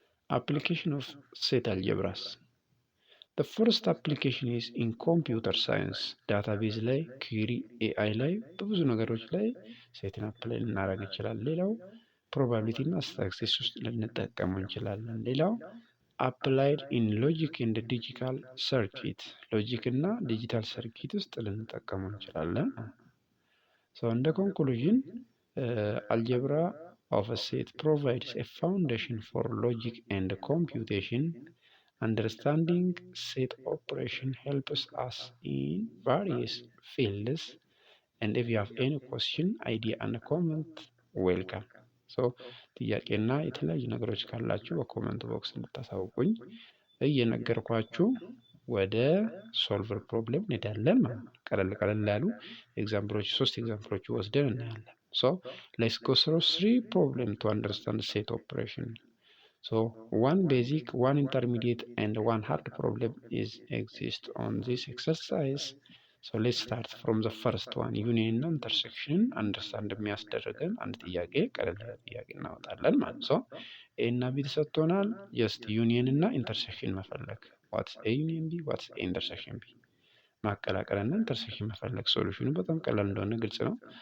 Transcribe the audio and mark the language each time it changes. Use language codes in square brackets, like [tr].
[en] Application of set algebras. The first application is in computer science. [am] database ላይ query AI ላይ በብዙ ነገሮች ላይ ሴትን አፕላይ ልናደርግ እንችላለን። ሌላው ፕሮባቢሊቲ እና ስታቲስቲክስ ውስጥ ልንጠቀመው እንችላለን። ሌላው [en] አፕላይድ ኢን ሎጂክ ኤንድ ዲጂታል ሰርኪት [am] ሎጂክ እና ዲጂታል ሰርኪት ውስጥ ልንጠቀመው እንችላለን። እንደ ኮንክሉዥን [en] አልጀብራ ኦፍ a set provides a foundation for logic and computation. Understanding set operation helps us in various fields. And if you have any question, idea and comment, welcome. [am] ጥያቄና የተለያዩ ነገሮች ካላችሁ በኮመንት ቦክስ እንድታሳውቁኝ እየነገርኳችሁ ወደ ሶልቨር ፕሮብሌም እንሄዳለን ማለት ነው። ቀለል ያሉ ኤግዛምፕሎች 3 ኤግዛምፕሎች ወስደን እናያለን። [en] let's go through 3 problems to understand set operation. One basic, one intermediate and one hard problem exist on this exercise. let's start from the first one. [am] ዩኒየን እና ኢንተርሴክሽን አንደርስታንድ የሚያስደርገን አንድ ጥያቄ ቀለል ያለ ጥያቄ እናወጣለን ማለት ነው። ኤ እና ቢ ተሰጥቶናል። ጀስት ዩኒየን እና ኢንተርሴክሽን መፈለግ [en] ዋትስ ኤ ዩኒየን ቢ ዋትስ ኤ ኢንተርሴክሽን ቢ [am] ማቀላቀል እና ኢንተርሴክሽን መፈለግ። ሶሉሽኑ በጣም ቀላል እንደሆነ ግልጽ ነው።